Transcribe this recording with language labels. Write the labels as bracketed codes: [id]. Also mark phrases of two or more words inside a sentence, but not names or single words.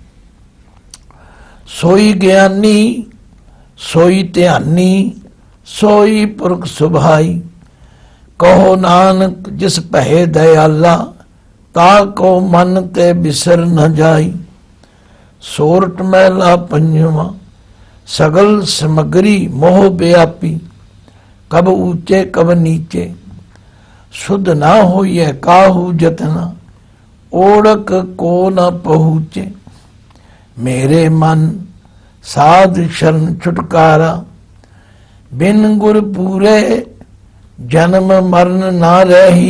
[hi] सोई ज्ञानी सोई ध्यानी, सोई पुरख सुभाई। कहो नानक जिस भय दयाला, ताको मन ते बिसर न जाई। सोरठ महला पंजवा। सगल समग्री मोह व्यापी, कब ऊंचे कब नीचे। शुद्ध ना हो यह काहू जतना, ओढ़क को न पहुँचे। मेरे मन साध शरण छुटकारा, बिन गुर पूरे जन्म मरण ना रही।